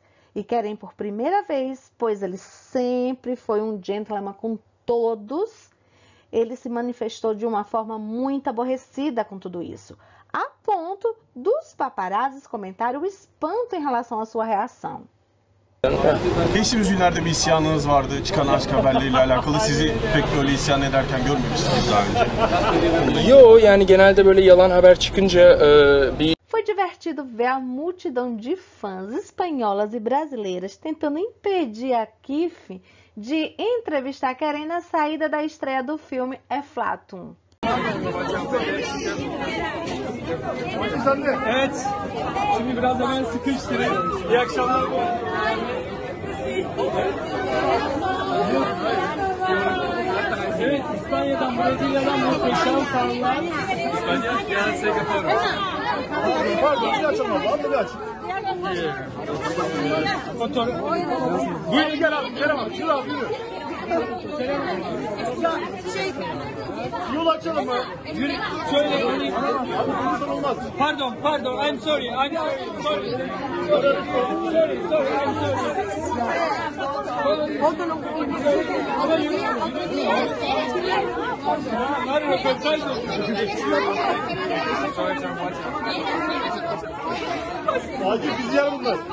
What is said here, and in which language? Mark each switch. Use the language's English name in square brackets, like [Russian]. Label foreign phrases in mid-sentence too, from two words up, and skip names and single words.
[Portuguese] E Keren, por primeira vez, pois ele sempre foi um gentleman com todos, ele se manifestou de uma forma muito aborrecida com tudo isso, a ponto dos paparazzis comentarem o espanto em relação à sua reação. [Turkish] Geçtiğimiz günlerde bir isyanınız vardı. Çıkan aşk haberleriyle alakalı. Sizi pek böyle isyan ederken görmemiştiniz daha önce. Yo, yani genelde böyle yalan haber çıkınca bir... [Portuguese] Foi divertido ver a multidão de fãs espanholas e brasileiras tentando impedir a Kif de entrevistar Keren na saída da estreia do filme Eflatun. [Turkish] Evet. Şimdi biraz hemen sıkıştırın. İyi akşamlar. Evet, İspanya'dan, Brezilya'dan muhteşem fanlar. İspanya, gel Pardon, bir açalım abi, bir aç. Motor. Buyurun gel abi, gel abi, şuraya abi, yürü. Yol açalım mı? Yürü, şöyle. Olmaz. Pardon, [English] I'm sorry, sorry, I'm sorry. [Turkish] Ama yürü. Hadi röportaj mı? Akif izleyen bunlar.